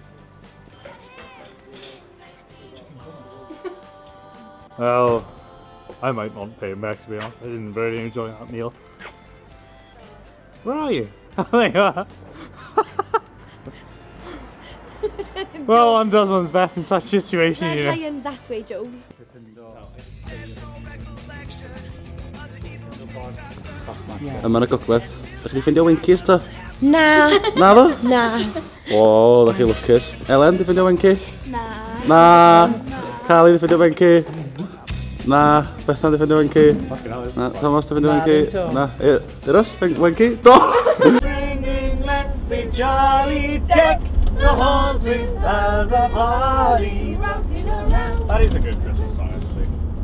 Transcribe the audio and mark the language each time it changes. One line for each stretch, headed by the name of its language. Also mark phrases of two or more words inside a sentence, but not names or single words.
English: Well, I might not pay him back, to be honest. I didn't really enjoy that meal. Where are you? There you are. Well, one does one's best in such a situation, you know. Ryan's that way, Joe.
Welsh: Yma na gogledd. Dach chi 'di ffindio winkies ta? Na. Na fo? Na. O, dach chi lwcus. Elen, di ffindio winki? Na. Na. Carly, di ffindio winki? Na. Bethan, di ffindio winki? Na. Thomas, di ffindio winki? Na. Iros, winki? Do!
English: Singing, let's be jolly, deck the halls with bells of holly, rocking around. That is a good Christmas song, actually.